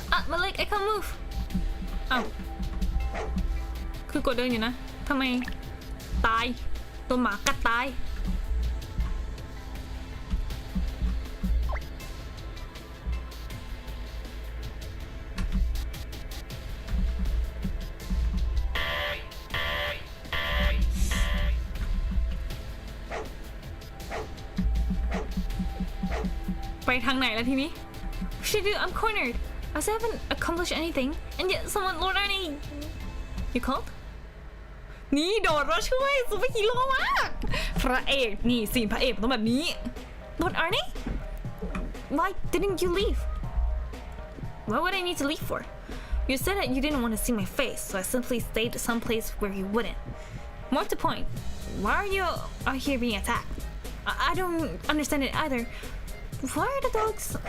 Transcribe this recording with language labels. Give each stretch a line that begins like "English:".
Thai: มาเล็ก
English: I can't move
Thai: อ้าวคือกดเดินอยู่นะทำไมตายตัวหมากัดตายไปทางไหนแล้วทีนี้
English: What should I do? I'm cornered. I still haven't accomplished anything, and yet someone, Lord Arne, you called?
Thai: นี่โดดมาช่วยซูเปอร์ฮีโร่มากพระเอกนี่ซีนพระเอกต้องแบบนี้ Lord Arne?
English: Why didn't you leave? What would I need to leave for? You said that you didn't want to see my face, so I simply stayed someplace where you wouldn't. More to point, why are you out here being attacked? I don't understand it either. Why are the dogs?